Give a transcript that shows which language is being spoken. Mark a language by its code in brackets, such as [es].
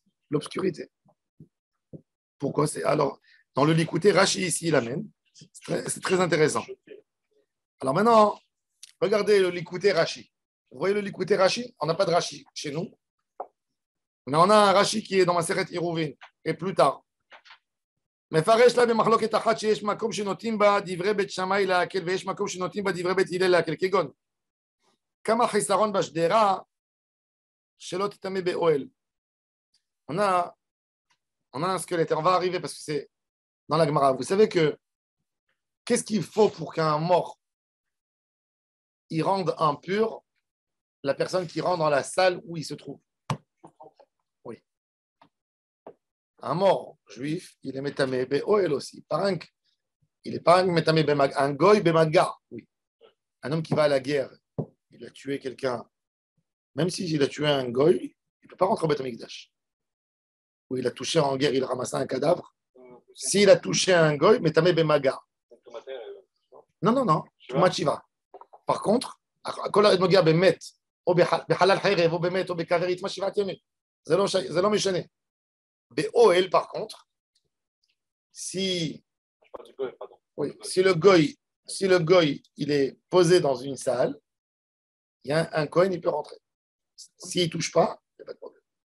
[fr] L'obscurité. Pourquoi c'est alors dans le Likouté, Rashi ici il amène. C'est très intéressant. Alors maintenant, regardez le Likouté Rashi. Vous voyez le Likouté Rashi? On n'a pas de Rashi chez nous, mais on a un Rashi qui est dans ma Seret Iruvin et plus tard. [he] מפרש לה במחלוקת אחת שיש מקום שנוטים בה דברי בית שמאי להקל ויש מקום שנוטים בה דברי בית הלל להקל, כגון כמה חיסרון בשדרה שלא תטמא באוהל. [fr] On a un squelette, on va arriver parce que c'est dans la Gemara. Vous savez qu'est-ce qu'il faut pour qu'un mort il rende impur la personne qui rentre dans la salle où il se trouve? Oui. Un mort juif, il est métamé be'oel aussi. Il n'est pas un métamé bemag, un goy bemaga. Oui. Un homme qui va à la guerre, il a tué quelqu'un. Même s'il a tué un goy, il ne peut pas rentrer au Beth Amikdash. Ou il a touché en guerre, il a ramassé un cadavre. S'il a touché un goy, métamé bemaga. Non. Machiva. Par contre, [he] כל הנוגע באמת, או בחלל חרב, או באמת, או בכוורת, מה שיבת ימים. זה לא משנה. [fr] באוהל, par contre, si le goy, il est posé dans une salle, il y a un Kohen, il peut rentrer. S'il ne touche pas, il n'y a pas de problème.